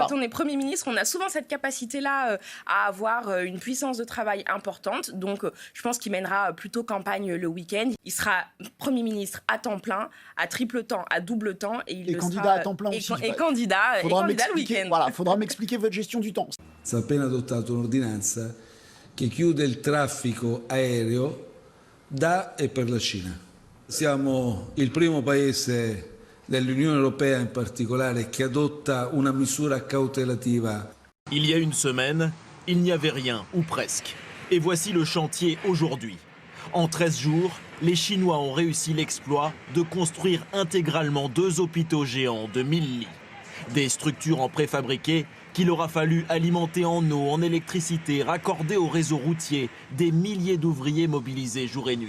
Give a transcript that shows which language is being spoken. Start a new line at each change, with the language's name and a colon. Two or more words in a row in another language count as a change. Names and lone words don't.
French: Quand on est Premier ministre, on a souvent cette capacité-là à avoir une puissance de travail importante. Donc, je pense qu'il mènera plutôt campagne le week-end. Il sera Premier ministre à temps plein, à triple temps, à double temps. Et candidat à temps plein aussi. Et candidat le week-end. Voilà, faudra m'expliquer votre gestion du temps.
Italian: Si ha appena adottato un'ordinanza che chiude il traffico aereo da e per la Cina. Siamo il primo paese dell'Unione Europea in particolare che adotta una misura cautelativa.
French: Il y a une semaine, il n'y avait rien, ou presque. Et voici le chantier aujourd'hui. En 13 jours, les Chinois ont réussi l'exploit de construire intégralement 2 hôpitaux géants de 1000 lits. Des structures en préfabriqué qu'il aura fallu alimenter en eau, en électricité, raccorder au réseau routier, des milliers d'ouvriers mobilisés jour et nuit.